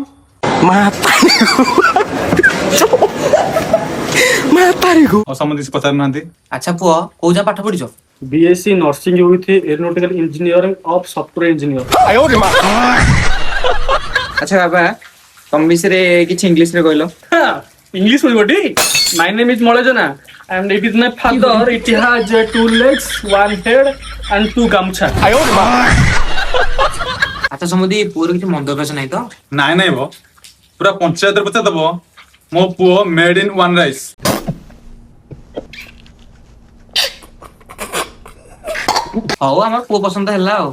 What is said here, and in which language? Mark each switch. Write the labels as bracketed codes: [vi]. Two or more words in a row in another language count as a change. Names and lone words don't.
[or] ସମସ୍ତେ ପଚାରୁନାହାନ୍ତି। ଆଚ୍ଛା ପୁଅ କୋଉ ଯା ପାଠ ପଢିଛ? [en] BSc Nursing with Aeronautical Engineering of Software Engineer. [or] ଆଚ୍ଛା ବାବା ତମ ବିଷୟରେ କିଛି ଇଂଲିଶରେ କହିଲ। English बोलबोटी. [en] My name is Molajana and it is my father. It has 2 legs, 1 head and 2 gamcha. [or] ଆଚ୍ଛା ସମୁଦି ପୁଅର କିଛି ମନ୍ଦ ଅଭ୍ୟାସ ନାହିଁ ତ? ନାଇଁ ନାଇଁ ବୋ ପୁରା ପଞ୍ଚାୟତରେ ପଚାରିଦବ ମୋ ପୁଅ [en] made in one rice. [or] ହଉ ଆମର ପୁଅ ପସନ୍ଦ ହେଲା ଆଉ।